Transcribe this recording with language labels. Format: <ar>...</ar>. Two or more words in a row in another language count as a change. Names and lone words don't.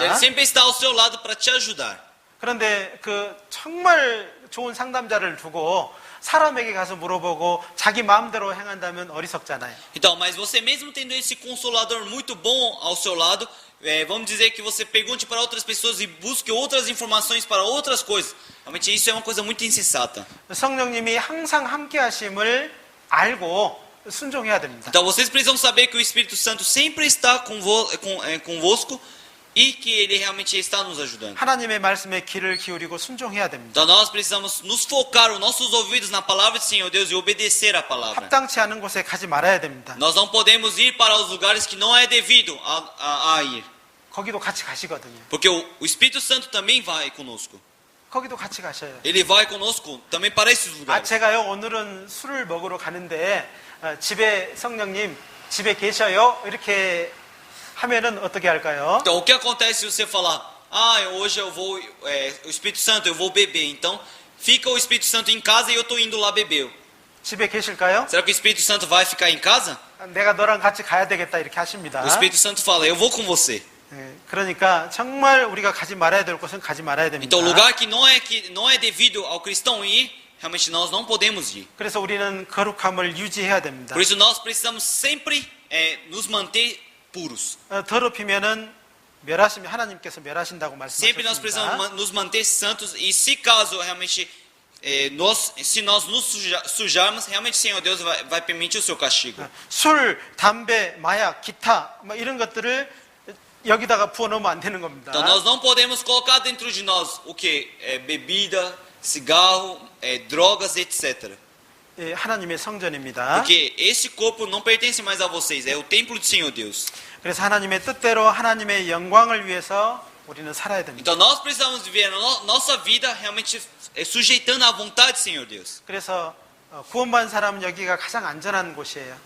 <pt>Ele sempre está ao seu lado para te ajudar.</pt> <ko>그런데 그 정말 좋은 상담자를 두고 사람에게 가서 물어보고 자기 마음대로 행한다면 어리석잖아요.</ko> <pt>Então, mas você mesmo tendo esse Consolador muito bom ao seu lado, vamos dizer que você pergunte para outras pessoas e busque outras informações para outras coisas. Realmente isso é uma coisa muito insensata.</pt> <ko>성령님이 항상 함께 하심을 알고 순종해야 됩니다.</ko> <pt>Então, vocês precisam saber que o Espírito Santo sempre está convosco e que ele realmente está nos ajudando.</pt> <ko>하나님의 말씀에 귀를 기울이고 순종해야 됩니다.</ko> <pt>Então, nós precisamos nos focar os nossos ouvidos na palavra do Senhor Deus e obedecer a palavra.</pt> <ko>합당치 않은 곳에 가지 말아야 됩니다.</ko> <pt>Nós não podemos ir para os lugares que não é devido a ir.</pt> <ko>거기도 같이 가시거든요.</ko> <pt>Porque o Espírito Santo também vai conosco.</pt> <ko>거기도 같이 가셔요.</ko> <pt>Ele vai conosco também para esses 아, lugares.</pt> <ko>제가요 오늘은 술을 먹으러 가는데 집에 성령님 집에 계셔요? 이렇게 하면은 어떻게 할까요?</ko> <pt>Então, o que acontece se você falar, hoje eu vou, o Espírito Santo, eu vou beber. Então, fica o Espírito Santo em casa e eu estou indo lá beber.</pt> <ko>집에 계실까요?</ko> <pt>Será que o Espírito Santo vai ficar em casa?</pt> <ko>내가 너랑 같이 가야 되겠다 이렇게 하십니다.</ko> <pt>O Espírito Santo fala, eu vou com você.</pt> <ko>그러니까 정말 우리가 가지 말아야 될 곳은 가지 말아야 됩니다.</ko> <pt>Então, lugar que não é devido ao cristão ir, realmente nós não podemos ir.</pt> <ko>그래서 우리는 거룩함을 유지해야 됩니다.</ko> <pt>Por isso nós precisamos sempre nos manter puros.</pt> <ko>더럽히면은 하나님께서 멸하신다고</ko> <pt>Sempre nós</pt> <ko>말씀하셨습니다.</ko> <pt>precisamos nos manter santos e se caso realmente se nós nos sujarmos, realmente o Senhor Deus vai permitir o seu castigo.</pt> <ko>술, 담배, 마약, 기타 뭐 이런 것들을 여기다가 부어 넣으면 안 되는 겁니다.</ko> <pt>Então nós não podemos colocar dentro de nós o que? Bebida, cigarro, drogas, etc.</pt> <ko>하나님의 성전입니다.</ko> <pt>Porque esse corpo não pertence mais a vocês, é o templo do Senhor Deus.</pt> <ko>그래서 하나님의 뜻대로 하나님의 영광을 위해서 우리는 살아야 됩니다.</ko> <pt>Então nós precisamos viver a nossa vida realmente sujeitando à vontade do Senhor Deus.</pt> <ko>그래서 구원받은 사람은 여기가 가장 안전한 곳이에요.</ko>